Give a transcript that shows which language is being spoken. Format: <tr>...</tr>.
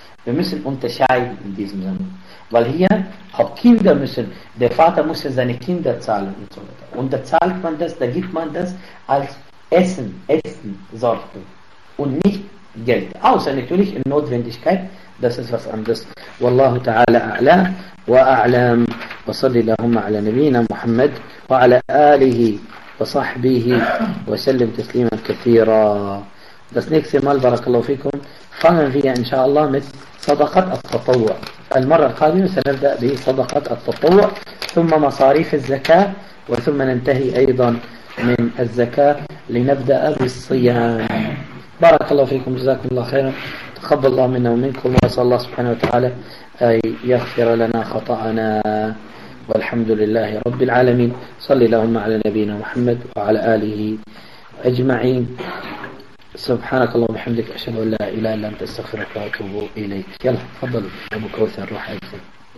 <de>Wir müssen unterscheiden in diesem Sinne. Weil hier auch Kinder müssen, der Vater muss für seine Kinder zahlen und so weiter. Und da zahlt man das, da gibt man das als Essen-Sorte und nicht Geld. Außer natürlich in Notwendigkeit. Das ist was anderes.</de> <ar>والله تعالى أعلى وأعلم وصلي اللهم على نبينا محمد وعلى آله وصحبه وسلم تسليما كثيرا.</ar> <de>Das nächste Mal, barakallahu fikum, fangen wir inshallah mit صدقة التطوع.</de> <ar>المرة القادمة سنبدأ بصدقة التطوع ثم مصاريف الزكاة وثم ننتهي أيضا من الزكاة لنبدأ بالصيام. بارك الله فيكم جزاكم الله خيرا تقبل الله منا ومنكم وأسأل الله سبحانه وتعالى أن يغفر لنا خطأنا والحمد لله رب العالمين صلي اللهم على نبينا محمد وعلى آله أجمعين سبحانك اللهم وبحمدك أشهد أن لا إله إلا أنت أستغفرك وأتوب إليك يلا تفضل أبو كوثر روح أجزاك</ar>